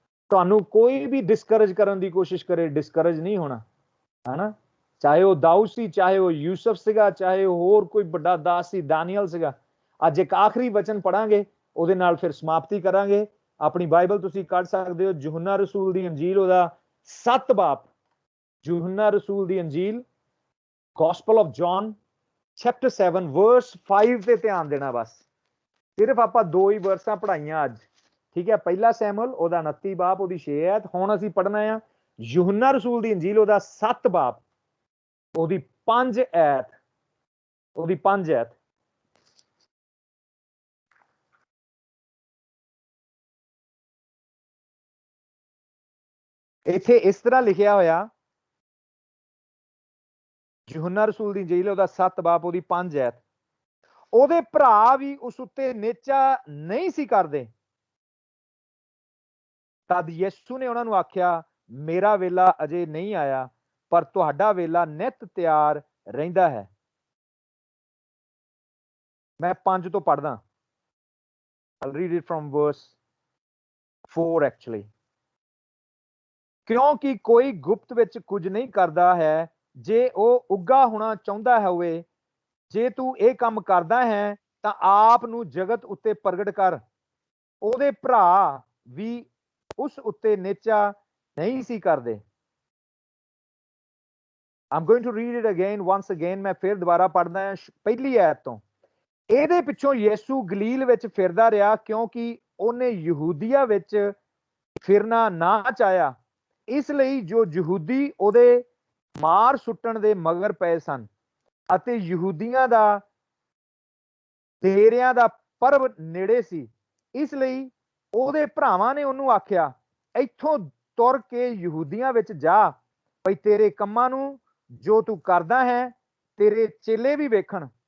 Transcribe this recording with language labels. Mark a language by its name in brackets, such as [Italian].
[Punjabi] ਤੁਹਾਨੂੰ ਕੋਈ ਵੀ ਡਿਸਕਰੇਜ ਕਰਨ ਦੀ ਕੋਸ਼ਿਸ਼ ਕਰੇ, ਡਿਸਕਰੇਜ ਨਹੀਂ ਹੋਣਾ, ਹਨਾ। ਚਾਹੇ ਉਹ ਦਾਊਦ ਸੀ, ਚਾਹੇ ਉਹ ਯੂਸਫ ਸੀਗਾ, ਚਾਹੇ ਉਹ ਹੋਰ ਕੋਈ ਵੱਡਾ ਦਾਸ ਸੀ, ਦਾਨੀਅਲ ਸੀਗਾ। ਅੱਜ ਇੱਕ ਆਖਰੀ ਵਚਨ ਪੜਾਂਗੇ, ਉਹਦੇ ਨਾਲ ਫਿਰ ਸਮਾਪਤੀ ਕਰਾਂਗੇ। ਆਪਣੀ ਬਾਈਬਲ ਤੁਸੀਂ ਕੱਢ ਸਕਦੇ ਹੋ, ਯਹੋਨਾ ਰਸੂਲ ਦੀ ਅੰਜੀਲ, ਉਹਦਾ 7 ਬਾਪ, यूहन्ना रसूल दी अंजील [English] gospel of John chapter 7 verse 5 [Punjabi] ਤੇ ਧਿਆਨ ਦੇਣਾ ਬਸ। ਸਿਰਫ ਆਪਾਂ ਦੋ ਹੀ ਵਰਸਾਂ ਪੜਾਈਆਂ ਅੱਜ, ਠੀਕ ਹੈ। ਪਹਿਲਾ ਸੈਮੂਅਲ ਉਹਦਾ 29 ਬਾਬ ਉਹਦੀ 6 ਐਤ। ਹੁਣ ਅਸੀਂ ਪੜਨਾ ਆ यूहन्ना रसूल दी अंजील ਉਹਦਾ 7 ਬਾਬ ਉਹਦੀ 5 ਐਤ, ਉਹਦੀ 5 ਐਤ। ਇੱਥੇ ਇਸ ਤਰ੍ਹਾਂ ਲਿਖਿਆ ਹੋਇਆ, यूहन्ना रसूल दी अंजील ਉਹਦਾ 7 ਬਾਬ ਉਹਦੀ 5 ਐਤ। ਉਹਦੇ ਭਰਾ ਵੀ ਉਸ ਉੱਤੇ ਨੇਚਾ ਨਹੀਂ ਸੀ ਕਰਦੇ। ਤਦ ਯਿਸੂ ਨੇ ਉਹਨਾਂ ਨੂੰ ਆਖਿਆ, ਮੇਰਾ ਵੇਲਾ ਅਜੇ ਨਹੀਂ ਆਇਆ, ਪਰ ਤੁਹਾਡਾ ਵੇਲਾ ਨਿਤ ਤਿਆਰ ਰਹਿੰਦਾ ਹੈ। ਮੈਂ 5 ਤੋਂ ਪੜਦਾ। [English] I'll read it from verse 4 actually। [Punjabi] ਕਿਉਂਕਿ ਕੋਈ ਗੁਪਤ ਵਿੱਚ ਕੁਝ ਨਹੀਂ ਕਰਦਾ ਹੈ, ਜੇ ਉਹ ਉੱਗਾ ਹੋਣਾ ਚਾਹੁੰਦਾ ਹੋਵੇ। ਜੇ ਤੂੰ ਇਹ ਕੰਮ ਕਰਦਾ ਹੈ ਤਾਂ ਆਪ ਨੂੰ ਜਗਤ ਉੱਤੇ ਪ੍ਰਗਟ ਕਰ। ਉਹਦੇ ਭਰਾ ਵੀ ਉਸ ਉੱਤੇ ਨੇਚਾ ਨਹੀਂ ਸੀ ਕਰਦੇ। [English] I'm going to read it again once again। [Punjabi] ਮੈਂ ਫਿਰ ਦੁਬਾਰਾ ਪੜਦਾ ਹਾਂ ਪਹਿਲੀ ਐਤ ਤੋਂ। ਇਹਦੇ ਪਿੱਛੋਂ ਯਿਸੂ ਗਲੀਲ ਵਿੱਚ ਫਿਰਦਾ ਰਿਹਾ, ਕਿਉਂਕਿ ਉਹਨੇ ਯਹੂਦੀਆ ਵਿੱਚ ਫਿਰਨਾ ਨਾ ਚਾਹਿਆ। ਇਸ ਲਈ ਜੋ ਯਹੂਦੀ ਉਹਦੇ ਮਾਰ ਸੁੱਟਣ ਦੇ ਮਗਰ ਪਏ ਸਨ ਅਤੇ ਯਹੂਦੀਆਂ ਦਾ ਡੇਰਿਆਂ ਦਾ ਪਰਬ ਨੇੜੇ ਸੀ, ਇਸ ਲਈ ਉਹਦੇ ਭਰਾਵਾਂ ਨੇ ਉਹਨੂੰ ਆਖਿਆ, ਇੱਥੋਂ ਤੁਰ ਕੇ ਯਹੂਦੀਆਂ ਵਿੱਚ ਜਾ, ਭਈ ਤੇਰੇ ਕੰਮਾਂ ਨੂੰ ਜੋ ਤੂੰ ਕਰਦਾ ਹੈ ਤੇਰੇ ਚੇਲੇ ਵੀ ਵੇਖਣ।